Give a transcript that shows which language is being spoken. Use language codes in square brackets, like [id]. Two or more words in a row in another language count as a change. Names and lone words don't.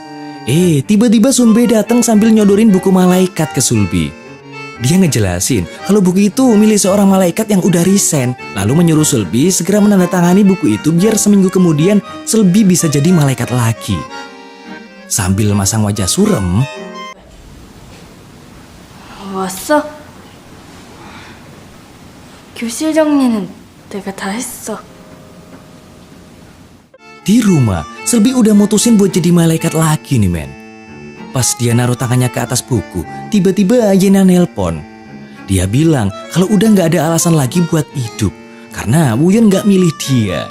[id] Tiba-tiba Sunbae datang sambil nyodorin buku malaikat ke Selby. Dia ngejelasin kalau buku itu milik seorang malaikat yang udah resign, lalu menyuruh Selby segera menandatangani buku itu biar seminggu kemudian Selby bisa jadi malaikat lagi. Sambil masang wajah surem, [ko] 왔어? 교실 정리는 내가 다 했어. [id] di rumah Selby udah mutusin buat jadi malaikat lagi nih, men. Pas dia naruh tangannya ke atas buku, tiba-tiba Yena nelpon. Dia bilang kalau udah nggak ada alasan lagi buat hidup, karena Wooyeon nggak milih dia.